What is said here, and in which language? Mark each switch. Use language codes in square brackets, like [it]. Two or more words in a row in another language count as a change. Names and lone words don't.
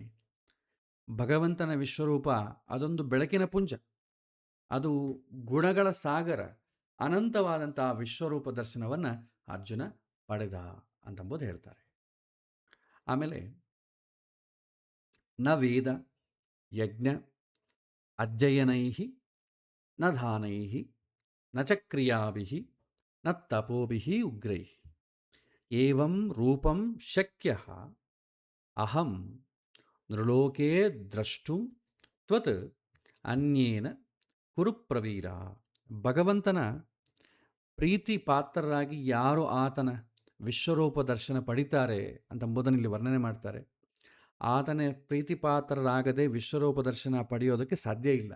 [kn] ಭಗವಂತನ ವಿಶ್ವರೂಪ ಅದೊಂದು ಬೆಳಕಿನ ಪುಂಜ, ಅದು ಗುಣಗಳ ಸಾಗರ. ಅನಂತವಾದಂಥ ವಿಶ್ವರೂಪ ದರ್ಶನವನ್ನು ಅರ್ಜುನ ಪಡೆದ ಅಂತಂಬುದು ಹೇಳ್ತಾರೆ. [sa] ಆಮೇಲೆ ನ ವೇದ ಯಜ್ಞ ಅಧ್ಯಯನೈ ನ ದಾನೈ ನ ಚ ಕ್ರಿಯಾಭಿ ನ ತಪೋಭಿ ಉಗ್ರೈ ಏವಂ ರೂಪಂ ಶಕ್ಯ ಅಹಂ ನೃಲೋಕೆ ದ್ರಷ್ಟುಂ ತ್ವತ್ ಅನ್ಯೇನ ಕುರುಪ್ರವೀರ. [kn] ಭಗವಂತನ ಪ್ರೀತಿ ಪಾತ್ರರಾಗಿ ಯಾರು ಆತನ ವಿಶ್ವರೂಪ ದರ್ಶನ ಪಡಿತಾರೆ ಅಂತಂಬುದನ್ನು ಇಲ್ಲಿ ವರ್ಣನೆ ಮಾಡ್ತಾರೆ. ಆತನ ಪ್ರೀತಿ ಪಾತ್ರರಾಗದೆ ವಿಶ್ವರೂಪ ದರ್ಶನ ಪಡೆಯೋದಕ್ಕೆ ಸಾಧ್ಯ ಇಲ್ಲ.